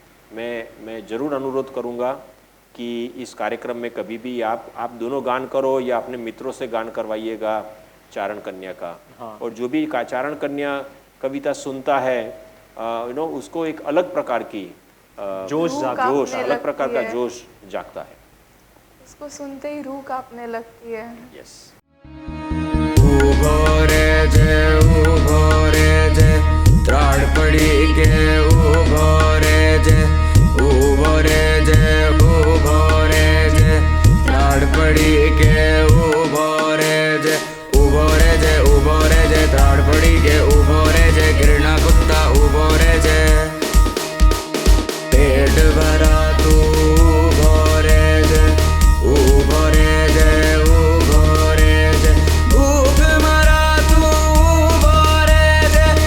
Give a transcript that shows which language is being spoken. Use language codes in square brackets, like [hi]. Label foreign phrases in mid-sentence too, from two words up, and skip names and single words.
[hi] मैं ज़रूर अनुरोध करूँगा कि इस कार्यक्रम में कभी भी आप दोनों गान करो या अपने मित्रों से गान करवाइएगा चारण कन्या का। हाँ। और जो भी चारण कन्या कविता सुनता है उसको एक अलग प्रकार की जोश अलग प्रकार का जोश जागता है। उसको सुनते ही रूह कांपने लगती है। यस। [gu] ઊભો રે જે ત્રાડ પડી કે ઊભો રે જે त्राड़ पड़ी के उभो रे जे ત્રાડ પડી કે ઊભો રે જે ગીરના કુત્તા ઊભો રે જે પેટ ભરા તૂ ઊભો રે જે ભૂખ મરા તૂ ઊભો રે જે